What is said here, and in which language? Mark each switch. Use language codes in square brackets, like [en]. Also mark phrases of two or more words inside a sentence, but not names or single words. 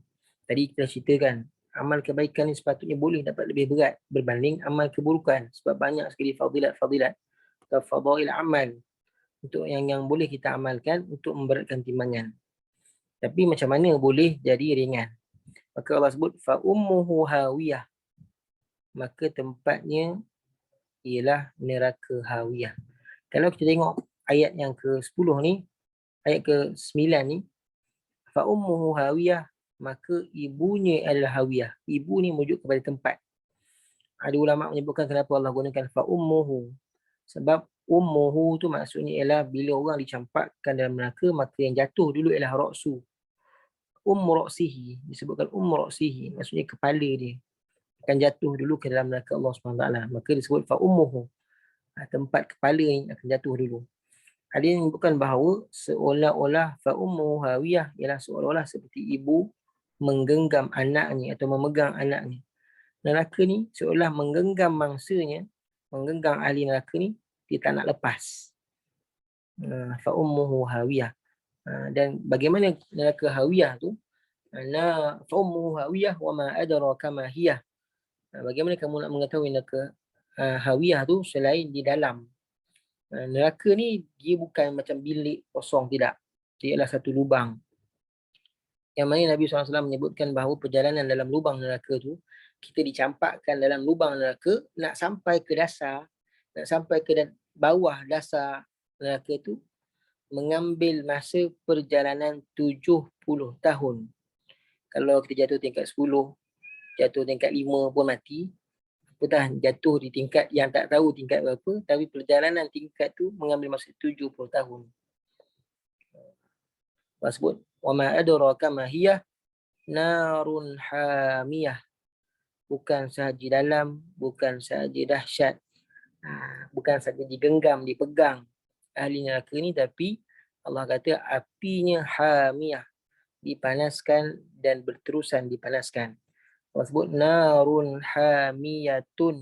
[ms] Tadi kita ceritakan, amal kebaikan ni sepatutnya boleh dapat lebih berat berbanding amal keburukan. Sebab banyak sekali fadilat-fadilat atau fadail amal untuk yang boleh kita amalkan untuk memberatkan timbangan. Tapi macam mana boleh jadi ringan? Maka Allah sebut [ar] فأمه هاوية. [ms] Maka tempatnya ialah neraka hawiyah. Kalau kita tengok ayat yang ke-10 ni, ayat ke-9 ni, [ar] فأمه هاوية, [ms] maka ibunya adalah hawiyah. Ibu ni merujuk kepada tempat. Ada ulama menyebutkan kenapa Allah gunakan [ar] فأمه. [ms] Sebab ummuhu tu maksudnya ialah bila orang dicampakkan dalam neraka, maka yang jatuh dulu ialah ra'su. Ra'sihi, disebutkan ra'sihi, maksudnya kepala dia akan jatuh dulu ke dalam neraka Allah SWT. Maka disebut [ar] فأمه, [ms] tempat kepala yang akan jatuh dulu. Ada yang menyebutkan bahawa seolah-olah [ar] فأمه هاوية [ms] ialah seolah-olah seperti ibu menggenggam anaknya atau memegang anaknya. Neraka ni seolah menggenggam mangsanya, menggenggam ahli neraka ni, dia tak nak lepas. [ar] فأمه هاوية. [ms] Dan bagaimana neraka hawiyah tu? [ar] فأمه هاوية وما أدراك ما هيه. [ms] Bagaimana kamu nak mengetahui neraka hawiyah tu selain di dalam? Neraka ni dia bukan macam bilik kosong, tidak. Dia adalah satu lubang. Yang mana Nabi SAW menyebutkan bahawa perjalanan dalam lubang neraka tu, kita dicampakkan dalam lubang neraka, nak sampai ke dasar, nak sampai ke bawah dasar neraka tu, mengambil masa perjalanan 70 tahun. Kalau kita jatuh tingkat 10, jatuh tingkat 5 pun mati, dah jatuh di tingkat yang tak tahu tingkat berapa, tapi perjalanan tingkat tu mengambil masa 70 tahun. Allah sebut, [ar] وما أدراك ما هيه نار حامية. [ms] Bukan sahaja dalam, bukan sahaja dahsyat, bukan sahaja digenggam, dipegang ahli neraka ni, tapi Allah kata apinya hamiyah, dipanaskan dan berterusan dipanaskan. Allah sebut [ar] نار حامية.